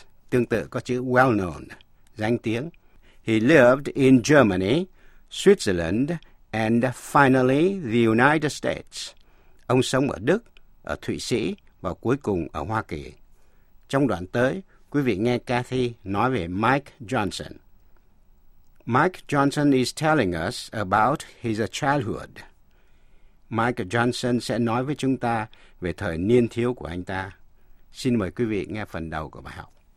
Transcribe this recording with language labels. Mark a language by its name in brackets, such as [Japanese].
[Vietnamese] Tương tự có chữ well-known, danh tiếng. [English] He lived in Germany, Switzerland, and finally the United States. [Vietnamese] Ông sống ở Đức, ở Thụy Sĩ và cuối cùng ở Hoa Kỳ. Trong đoạn tới, quý vị nghe Kathy nói về Mike Johnson. [English] Mike Johnson is telling us about his childhood. [Vietnamese] Mike Johnson sẽ nói với chúng ta về thời niên thiếu của anh ta. Xin mời quý vị nghe phần đầu của bài học.